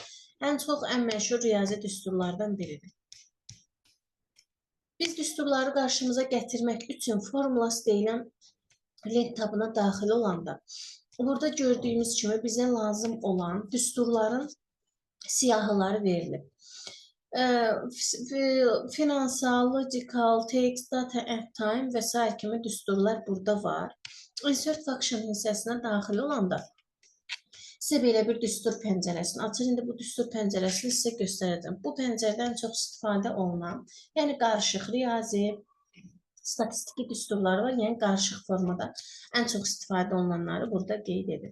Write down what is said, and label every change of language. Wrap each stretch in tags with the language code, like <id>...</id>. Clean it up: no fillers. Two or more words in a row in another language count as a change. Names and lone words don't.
<az>Ən çox, ən məşhur riyazi düsturlardan biridir. Biz düsturları qarşımıza gətirmək üçün formulası deyilən lent tabına daxil olanda, burada gördüyümüz kimi bizə lazım olan düsturların siyahıları verilib. Finansal,</az> <en>logical, text, data at time və s.</en> <az>kimi düsturlar burada var.</az> <en>Insert function</en> <az>hissəsinə daxil olanda sizə belə bir düstur pəncərəsini açır. İndi bu düstur pəncərəsini sizə göstərəcəm. Bu pəncərədən çox istifadə olunan, yəni qarışıq riyazi, statistiki düsturları var, yəni qarışıq formada ən çox istifadə olunanları burada qeyd edir.</az>